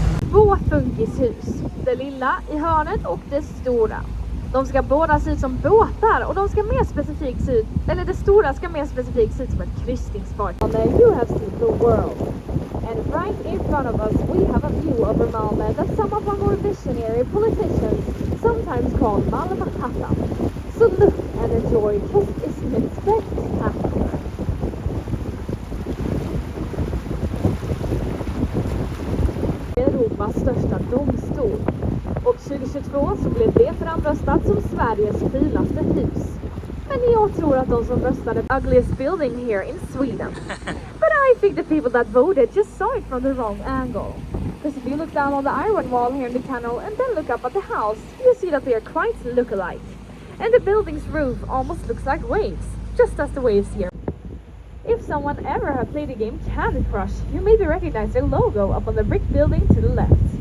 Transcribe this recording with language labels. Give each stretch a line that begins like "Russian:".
Swedish: Två funkishus, det lilla i hörnet och det stora. De ska båda se ut som båtar och de ska mer specifikt se ut, eller det stora ska mer specifikt se ut som ett kryssningsfartyg.
English: You have seen the world. And right in front of us we have a view over Malmö that some of our more visionary politicians sometimes call Malmöhus Castle. So look and enjoy, because isn't it spectacular?
Swedish: Europas största domstol. Och 2022 så blev det framröstat som Sveriges finaste hus. Men jag tror att de som röstade
English: ugliest building here in Sweden. But I think the people that voted just saw it from the wrong angle. Because if you look down on the iron wall here in the canal and then look up at the house, you see that they are quite look-alike. And the building's roof almost looks like waves, just as the waves here. If someone ever had played the game Candy Crush, you maybe recognize their logo up on the brick building to the left.